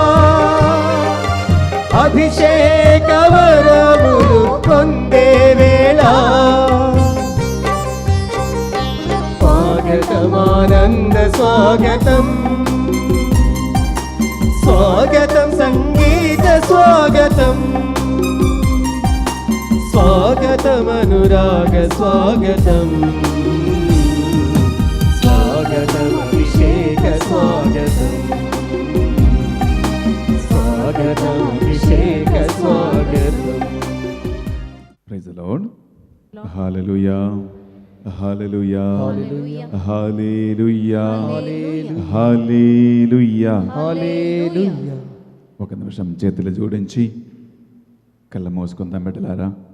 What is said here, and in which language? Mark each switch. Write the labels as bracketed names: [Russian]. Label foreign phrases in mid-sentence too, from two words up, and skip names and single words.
[Telugu] అభిషేక వరములు పొందే వేళ స్వాగతం ఆనంద స్వాగతం స్వాగతం సంగీత స్వాగతం స్వాగతం అనురాగ స్వాగతం స్వాగతం అభిషేక స్వాగతం స్వాగతం అభిషేక స్వాగతం [English] Praise the Lord. Hallelujah. Hallelujah. Hallelujah. Hallelujah. Hallelujah. [Telugu] ఒక నిమిషం చేతులు జోడించి కళ్ళ మూసుకుందాం బిడ్డలారా.